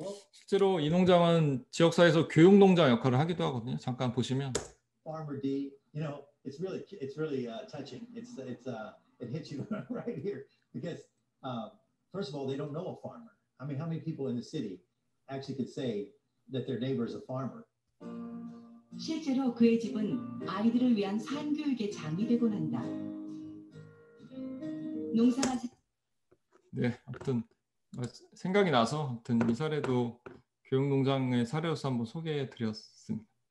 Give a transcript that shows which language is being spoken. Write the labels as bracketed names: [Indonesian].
[Korean] 실제로 이 농장은 지역사회에서 교육농장 역할을 하기도 하거든요. 잠깐 보시면. [English] Farmer D, you know, it's really touching. It hits you right here because first of all, they don't know a farmer. I mean, how many people in the city actually could say that their neighbor is a farmer? [Korean] 실제로 그의 집은 아이들을 위한 산교육의 장이 되곤 한다. 농사가 네, 아무튼 생각이 나서 아무튼 이 사례도 교육농장의 사례로서 한번 소개해드렸습니다.